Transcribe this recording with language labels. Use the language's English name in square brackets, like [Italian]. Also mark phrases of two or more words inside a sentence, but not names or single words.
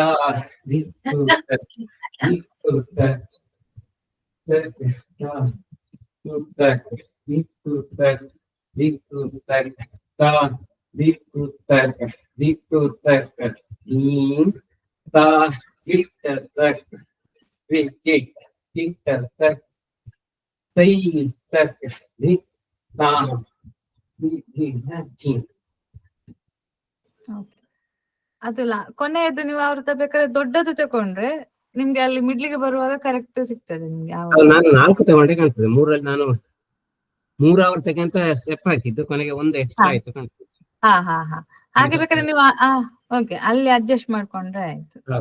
[Kannada] ಧಿತ್ತು ತಕ್ ಧಿತ್ತು ತಕ್ ತಕ್ ತಾ ತಕ್ ಧಿತ್ತು ತಕ್ ಧಿತ್ತು ತಕ್ ತಾ ಧಿತ್ತು ತಕ್ ಧಿತ್ತು ತಕ್ ಧೀಂ ತಾ ಹಿಟ್ಟ ತಕ್ ವಿಕಿಟ್ ಹಿಟ್ಟ ತಕ್ ತೈ ತಕ್ ಧಿಕ್ ತಾ ಧಿ ಧಿ ಧಿ ಅದು ಕೊನೆಯದು ನೀವು ಆವೃತ್ತ ಬೇಕಾದ್ರೆ ದೊಡ್ಡದು ತಕೊಂಡ್ರೆ ನಿಮ್ಗೆ ಅಲ್ಲಿ ಮಿಡ್ಲಿಗೆ ಬರುವಾಗ ಕರೆಕ್ಟ್ ಸಿಗ್ತದೆ ನಿಮ್ಗೆ ನಾನು 4 ತಗೊಂಡೆ ಕಾಣ್ತದೆ. 3ರಲ್ಲಿ ನಾನು 3 ಆವರ್ತಕ್ಕೆ ಅಂತ ಸ್ಟೆಪ್ ಹಾಕಿದ್ದು, ಕೊನೆಗೆ ಒಂದು ಎಕ್ಸ್ಟ್ರಾ ಆಯ್ತು ಕಾಣ್ತದೆ. ಹಾ ಹಾ ಹಾ ಹಾಗೆ ಬೇಕಾದ್ರೆ ನೀವು ಓಕೆ ಅಲ್ಲಿ ಅಡ್ಜಸ್ಟ್ ಮಾಡ್ಕೊಂಡ್ರೆ ಆಯ್ತು.